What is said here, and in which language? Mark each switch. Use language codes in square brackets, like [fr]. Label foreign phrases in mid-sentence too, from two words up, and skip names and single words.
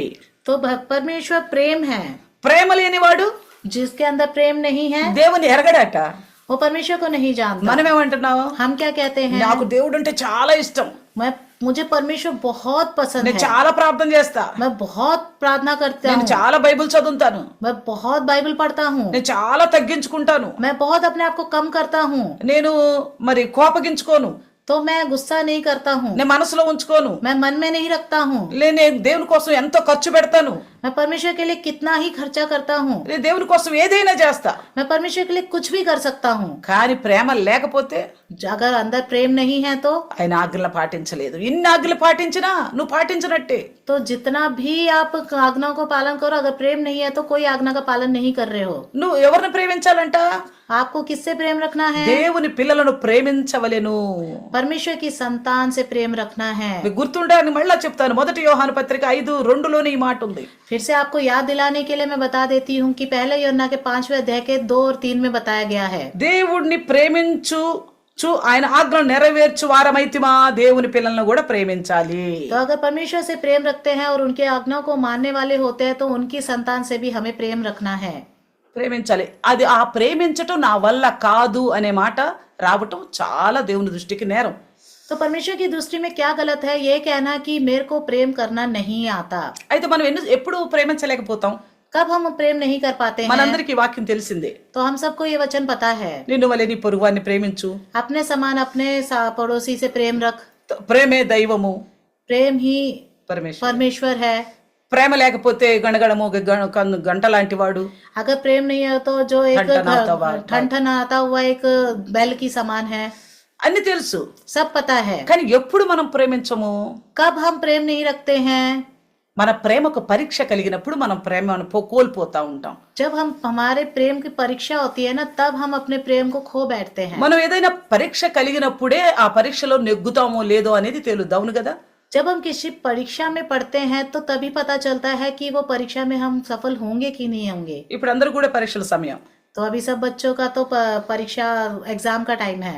[hi] तो परमेश्वर प्रेम है. [te] ప్రేమ లేని వాడు [hi] जिसके अंदर प्रेम नहीं है [te] దేవుని ఎరగడట. [hi] वो परमेश्वर को नहीं जानता. [te] మనం ఏమంటున్నావు? [hi] हम क्या कहते हैं? [te] నాకు దేవుడు అంటే చాలా ఇష్టం, [hi] मुझे परमेश्वर बहुत पसंद [te] నేను [hi] है, [te] చాలా ప్రార్థన చేస్తా, [hi] मैं बहुत प्रार्थना करता [te] నేను [hi] हूँ, [te] చాలా బైబిల్ చదువుతాను, [hi] मैं बहुत बाइबल पढ़ता हूँ, [te] నేను చాలా తగ్గించుకుంటాను, [hi] मैं बहुत अपने आप को कम करता हूँ, [te] నేను మరి కోపగించుకోను, [hi] तो मैं गुस्सा नहीं करता हूँ, [te] నేను మనసులో ఉంచుకోను, [hi] मैं मन में नहीं रखता हूँ, [te] నేను దేవుని కోసం ఎంతో ఖర్చు పెడతాను, [hi] मैं परमेश्वर के लिए कितना ही खर्चा करता हूँ, [te] నేను దేవుని కోసం ఏదైనా చేస్తా. [hi] मैं परमेश्वर के लिए कुछ भी कर सकता हूँ. [te] కానీ ప్రేమ లేకపోతే [hi] अगर अंदर प्रेम नहीं है तो [te] ఆయన ఆజ్ఞలు పాటించలేదు. ఇన్ని ఆజ్ఞలు పాటించినా నువ్వు పాటించినట్టే. [hi] तो जितना भी आप आज्ञाओं को पालन करो, अगर प्रेम नहीं है तो कोई आज्ञा का पालन नहीं कर रहे हो. [te] నువ్వు ఎవరిని ప్రేమించాలంట? [hi] आपको किससे प्रेम रखना है? [te] దేవుని పిల్లలను ప్రేమించవలెను. [hi] परमेश्वर की संतान से प्रेम रखना है. [te] మీకు గుర్తుండే అని మళ్ళా చెప్తాను, మొదటి యోహాను పత్రిక 5:2లోనే ఈ మాట ఉంది. [hi] फिर से आपको याद दिलाने के लिए मैं बता देती हूँ कि पहले यूहन्ना के 5वें अध्याय के 2 और 3 में बताया गया है। [te] దేవుడిని ఆయన ఆజ్ఞలు నెరవేర్చు వారమైతిమా దేవుని పిల్లలను కూడా ప్రేమించాలి. [hi] तो अगर परमेश्वर से प्रेम रखते हैं और उनके आज्ञाओं को मानने वाले होते हैं तो उनकी संतान से भी हमें प्रेम रखना है. [te] ప్రేమించాలి. అది ఆ ప్రేమించటం నా వల్ల కాదు అనే మాట రావటం చాలా దేవుని దృష్టికి నేరం. [hi] तो परमेश्वर की दृष्टि में क्या गलत है ये कहना कि मेरे को प्रेम करना नहीं आता. [te] అయితే మనం ఎప్పుడు ప్రేమించలేకపోతాం. [hi] कब हम प्रेम नहीं कर पाते हैं? [te] మనందరికీ వాక్యం తెలిసిందే. [hi] तो हम सबको ये वचन पता है, [te] నిన్ను వలె నీ పొరుగువాన్ని ప్రేమించు. [hi] अपने समान अपने पड़ोसी से प्रेम रख. [te] ప్రేమే దైవము, [hi] प्रेम ही परमेश्वर है. [te] ప్రేమ లేకపోతే గణగణము గంట లాంటి వాడు. [hi] अगर प्रेम नहीं है तो जो एक ठन आता हुआ एक बैल की समान है. [te] అన్ని తెలుసు, [hi] सब पता है. [te] కానీ ఎప్పుడు మనం ప్రేమించము. [hi] कब हम प्रेम नहीं रखते हैं? [te] మన ప్రేమకు పరీక్ష కలిగినప్పుడు మనం ప్రేమను కోల్పోతా ఉంటాం. [hi] जब हम हमारे प्रेम की परीक्षा होती है ना तब हम अपने प्रेम को खो बैठते हैं. [te] మనం ఏదైనా పరీక్ష కలిగినప్పుడే ఆ పరీక్షలో నెగ్గుతామో లేదో అనేది తెలుద్ది, అవును కదా. [hi] जब हम किसी परीक्षा में पढ़ते हैं तो तभी पता चलता है कि वो परीक्षा में हम सफल होंगे कि नहीं होंगे. [te] ఇప్పుడు అందరూ కూడా పరీక్షల సమయం. [hi] तो अभी सब बच्चों का तो परीक्षा एग्जाम का टाइम है.